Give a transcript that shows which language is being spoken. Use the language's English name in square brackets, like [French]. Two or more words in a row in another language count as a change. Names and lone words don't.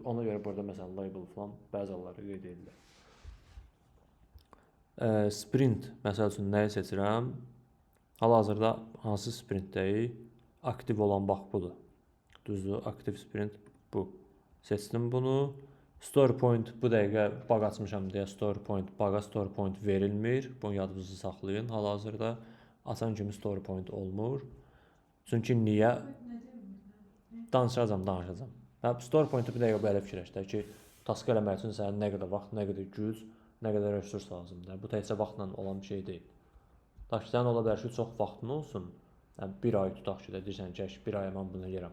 [Azerbaijani] Ona görə burada məsələn label falan bəzi hallarda qeyd edilir. Sprint, məsəl üçün nəyi seçirəm? Hal-hazırda hansı sprintdəyik? Aktiv olan bax budur. Düzdür, aktiv sprint bu. Seçdim bunu. [English] Story point [Azerbaijani] bu dəqiqə bug açmışam deyə [English] story point [Azerbaijani] verilmir. Bunu yadınızda saxlayın. Hal-hazırda açan kimi [English] story point [Azerbaijani] olmur. Çünki niyə? Danışacağam. [English] Story point'ı [Azerbaijani] bir dəqiqə belə fikirləşdir ki, task eləmək üçün sənə nə qədər vaxt, nə qədər güc, nə qədər resurs lazımdır. Bu təkcə vaxtla olan bir şey deyil. Tutaq ki, sən ola bilər ki, çox vaxtın olsun. Yəni, bir ay tutaq ki, deyirsən ki, bir aya mən bunu yerəm.